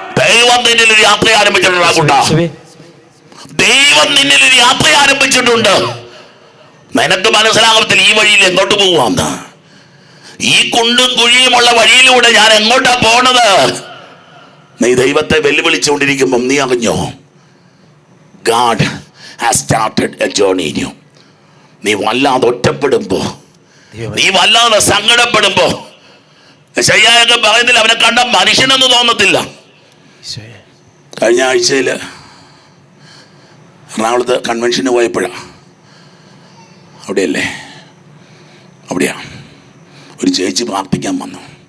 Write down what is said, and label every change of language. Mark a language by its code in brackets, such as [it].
[ml] ദൈവം നിന്നിൽ ഒരു യാത്ര ആരംഭിച്ചിട്ടുണ്ട്. ദൈവം നിന്നിൽ ഒരു യാത്ര ആരംഭിച്ചിട്ടുണ്ട്. നിനക്ക് മനസ്സിലാകത്തില്ല ഈ വഴിയിൽ എങ്ങോട്ട് പോവാന്ന്. ഈ കുണ്ടും കുഴിയുമുള്ള വഴിയിലൂടെ ഞാൻ എങ്ങോട്ടാ പോണത്? നീ ദൈവത്തെ വെല്ലുവിളിച്ചുകൊണ്ടിരിക്കുമ്പം നീ അറിഞ്ഞോ? [en] God has started a journey in you. [ml] നീ വല്ലാതെ ഒറ്റപ്പെടുമ്പോ, നീ വല്ലാതെ സങ്കടപ്പെടുമ്പോ, ശയ്യായൊക്കെ പറയുന്നില്ല അവനെ കണ്ട മനുഷ്യനൊന്നും തോന്നത്തില്ല. കഴിഞ്ഞ ആഴ്ചയില് എറണാകുളത്ത് കൺവെൻഷന് പോയപ്പോഴാ, അവിടെയാ ഒരു ചേച്ചി പ്രാർത്ഥിക്കാൻ വന്നു.